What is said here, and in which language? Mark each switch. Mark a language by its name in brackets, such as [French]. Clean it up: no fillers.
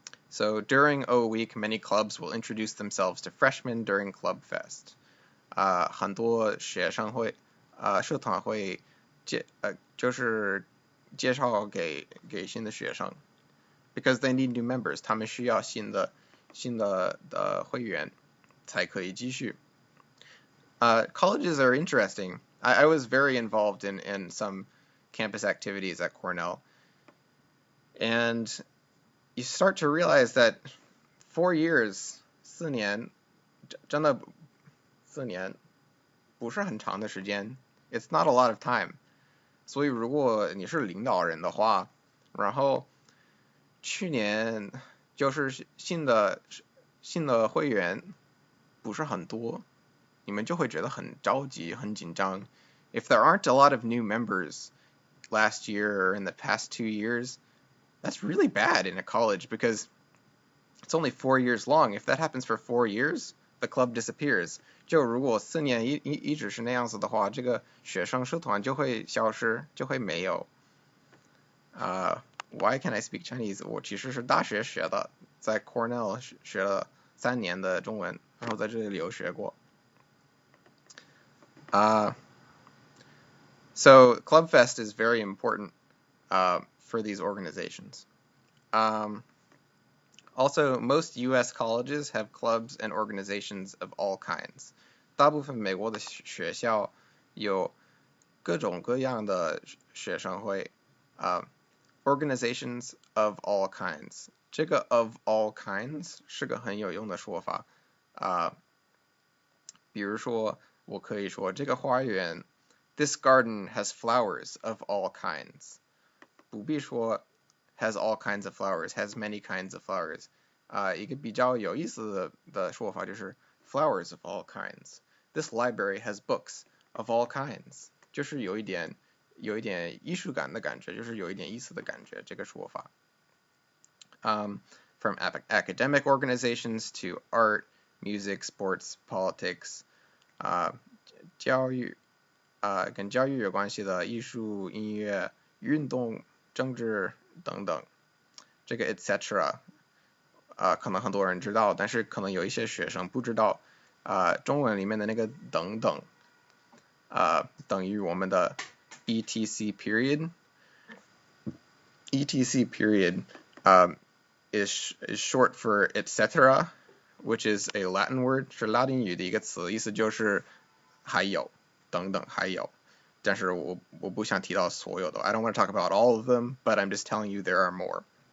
[English] So during O week, many clubs will introduce themselves to freshmen during Club Fest. [Chinese] 很多学生会社团会就是介绍给新的学生 [English] because they need new members. [Chinese] 他们需要新的会员才可以继续。 [English] Colleges are interesting. I was very involved in some campus activities at Cornell. And you start to realize that 4 years, [Chinese] 4年真的4年不是很长的时间 [English] It's not a lot of time. [Chinese] 所以如果你是领导人的话，然后去年就是新的会员不是很多，你们就会觉得很着急、很紧张。 [English] If there aren't a lot of new members last year or in the past 2 years, that's really bad in a college because it's only 4 years long. If that happens for 4 years, the club disappears. [Chinese] 就如果4年一直是那样子的话，这个学生社团就会消失，就会没有。 [English] Why can I speak Chinese? [Chinese] 我其实是大学学的，在 Cornell 学了3年的中文，然后在这里留学过。 [English] So Club Fest is very important for these organizations. Also, most U.S. colleges have clubs and organizations of all kinds. [Chinese] 大部分美国的学校有各种各样的学生会， [English] organizations of all kinds. [Chinese] 这个 [English] of all kinds [Chinese] 是个很有用的说法。比如说，我可以说这个花园 [English] ，This garden has flowers of all kinds. [Chinese] 不必说 [English] has all kinds of flowers, has many kinds of flowers. [Chinese] 一个比较有意思的说法就是 [English] flowers of all kinds. This library has books of all kinds. [Chinese] 就是有一点艺术感的感觉，就是有一点意思的感觉，这个说法。 [English] From academic organizations to art, music, sports, politics, [Chinese] 教育跟教育有关系的艺术、音乐、运动、政治等等，这个 etc. 可能很多人知道，但是可能有一些学生不知道，中文里面的那个等等，等于我们的 etc period. [English] etc period is short for etc., which is a Latin word, [Chinese] 是拉丁语的一个词，意思就是还有等等还有。但是我不想提到所有的 [English] I don't want to talk about all of them, but I'm just telling you there are more.